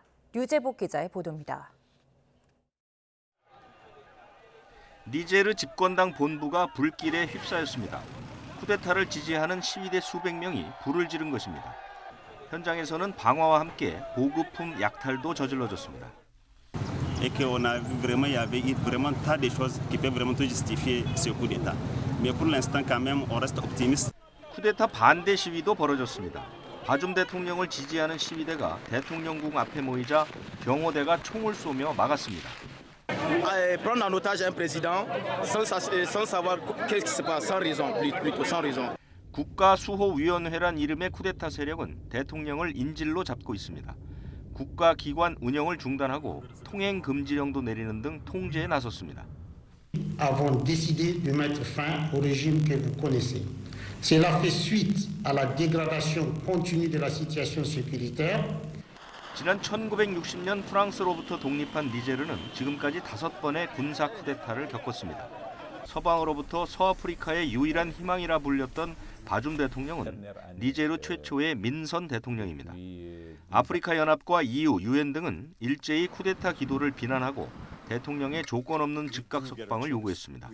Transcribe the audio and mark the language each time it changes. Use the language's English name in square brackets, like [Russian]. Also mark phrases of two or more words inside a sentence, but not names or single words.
[Korean] 류재복 기자의 보도입니다. 니제르 집권당 본부가 불길에 휩싸였습니다. 쿠데타를 지지하는 시위대 수백 명이 불을 지른 것입니다. 현장에서는 방화와 함께 보급품 약탈도 저질러졌습니다. [French] Et qu'on a vu vraiment, il y avait vraiment tas de choses qui peuvent vraiment justifier ce coup d'État. Mais pour l'instant, quand même, on reste optimiste. [Korean] 쿠데타 반대 시위도 벌어졌습니다. 바줌 대통령을 지지하는 시위대가 대통령궁 앞에 모이자 경호대가 총을 쏘며 막았습니다. [French] Prendre en otage un président sans savoir qu'est-ce qui se passe, sans raison, plutôt sans raison. [Korean] 국가수호위원회란 이름의 쿠데타 세력은 대통령을 인질로 잡고 있습니다. 국가기관 운영을 중단하고 통행 금지령도 내리는 등 통제에 나섰습니다. [French] Avons décidé de mettre fin au régime que vous connaissez. Cela fait suite à la dégradation continue de la situation sécuritaire. [Korean] 지난 1960년 프랑스로부터 독립한 니제르는 지금까지 5번의 군사 쿠데타를 겪었습니다. 서방으로부터 서아프리카의 유일한 희망이라 불렸던 바줌 대통령은 니제르 최초의 민선 대통령입니다. 아프리카 연합과 EU, UN 등은 일제히 쿠데타 기도를 비난하고 대통령의 조건 없는 즉각 석방을 요구했습니다.